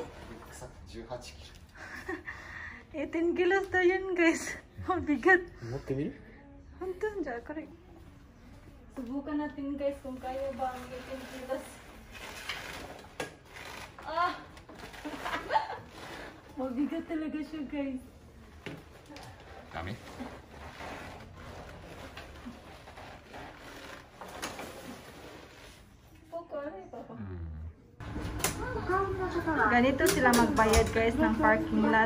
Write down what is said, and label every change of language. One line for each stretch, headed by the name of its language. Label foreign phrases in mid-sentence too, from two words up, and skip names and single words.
Japanese: 18 キ
Filipino: 18 kilos daw yun guys. Mabigat.
Japanese: 持ってみる
Filipino: Hantun dyan, correct. Subukan natin guys kung kaya ba ang 18 kilos. Ah! Mabigat talaga siya guys.
Japanese: ダメ
Filipino: Ganito sila magbayad guys ng
English: parking lot.